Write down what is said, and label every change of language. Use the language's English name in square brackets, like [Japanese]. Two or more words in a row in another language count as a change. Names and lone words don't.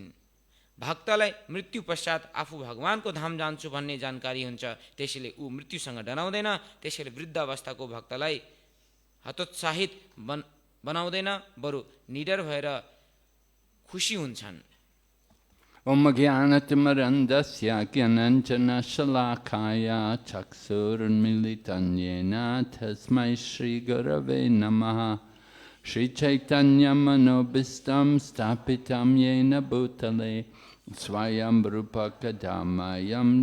[Nepali] भक्तलाई मृत्यु पश्चात आफू भगवानको धाम जान्छु भन्ने जानकारी हुन्छ, त्यसैले ऊ मृत्युसँग डराउँदैन। त्यसैले वृद्ध अवस्थाको भक्तलाई हतोत्साहित बनाउँदैन, बरु निडर भएर खुसी हुन्छन्। [Sanskrit] ओम् ज्ञानतिमिरान्धस्य ज्ञानाञ्जन शलाकया चक्षुरुन्मीलितं येन तस्मै श्री गुरवे नमः श्री चैतन्य मनोऽभीष्टं स्थापितं येन भूतले स्वयं रूप कदामह्यं